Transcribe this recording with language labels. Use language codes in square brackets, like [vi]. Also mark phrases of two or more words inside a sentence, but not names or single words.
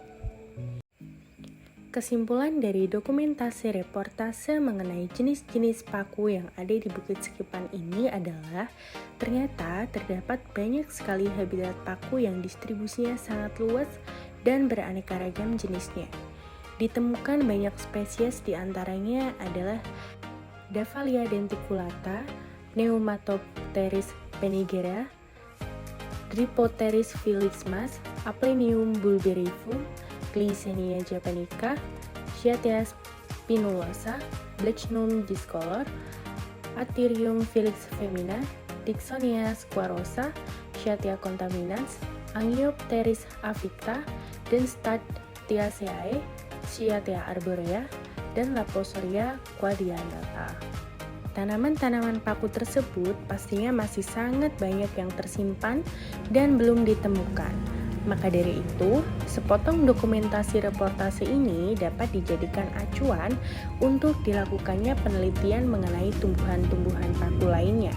[id] Kesimpulan dari dokumentasi reportase mengenai jenis-jenis paku yang ada di Bukit Sekipan ini adalah ternyata terdapat banyak sekali habitat paku yang distribusinya sangat luas dan beraneka ragam jenisnya. Ditemukan banyak spesies, diantaranya adalah Davallia denticulata, Pneumatopteris penigera, Drypteris felixmas, Aplenium bulberifum, Glycenia japonica, Cyathea spinulosa, Blechnum discolor, Atyrium felix femina, Dicksonia squarosa, Cyathea contaminans, Angiopteris aficta, dan Statiaceae, Cyathea arborea, dan Laposoria quadriannata. Tanaman-tanaman paku tersebut pastinya masih sangat banyak yang tersimpan dan belum ditemukan. Maka dari itu, sepotong dokumentasi reportase ini dapat dijadikan acuan untuk dilakukannya penelitian mengenai tumbuhan-tumbuhan paku lainnya.